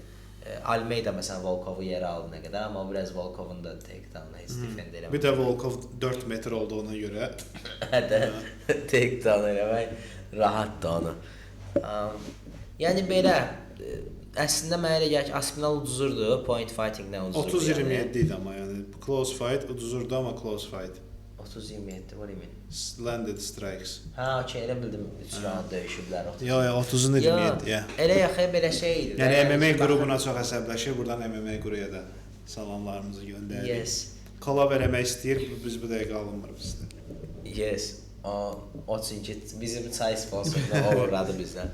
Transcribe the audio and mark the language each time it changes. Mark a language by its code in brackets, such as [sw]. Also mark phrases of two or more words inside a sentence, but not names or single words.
[az] Almeida məsələn Volkovu yerə aldı nə qədər, amma biraz Volkovun da takedown-ı heç defend eləmədi. Bir də Volkov 4 metr olduğuna görə Hətta takedown eləmək rahatdır onu. Yəni belə əslində mənə elə gəlir ki, Aspinall uduzurdu, [en] point fighting-lə [az] uduzurdu. 30-27 idi amma yəni [en] close fight [az] uduzurdu amma [en] close fight. 30-27, what do you mean? Landed strikes. [az] Hə, okey, elə bildim 3 round döyüşüblər. Yo, 30-un 27, ya. Elə yaxı belə şey idi. Yəni MMA qrupuna çox əsəbləşir. Buradan MMA qrupuya da salamlarımızı göndəririk. Yes. Kollab eləmək istəyir, biz bu dəqiqə alınmır bizdə. Yes. O çünki bizim çay sponsorluğu uğradı bizdən.